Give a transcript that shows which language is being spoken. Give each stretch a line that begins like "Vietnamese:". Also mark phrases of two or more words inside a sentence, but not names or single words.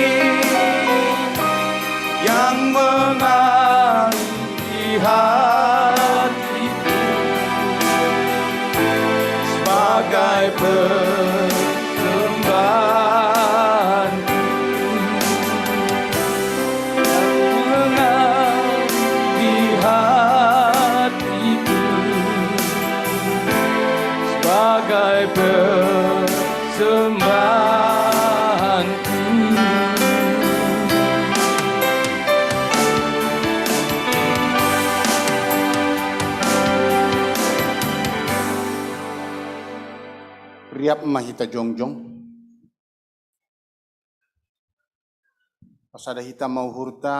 Indonesian: yang mengalir hatiku sebagai persembahan di hatiku sebagai persembahanku.
Batak Simalungun: Riap mahita jongjong pasada hita mau hurta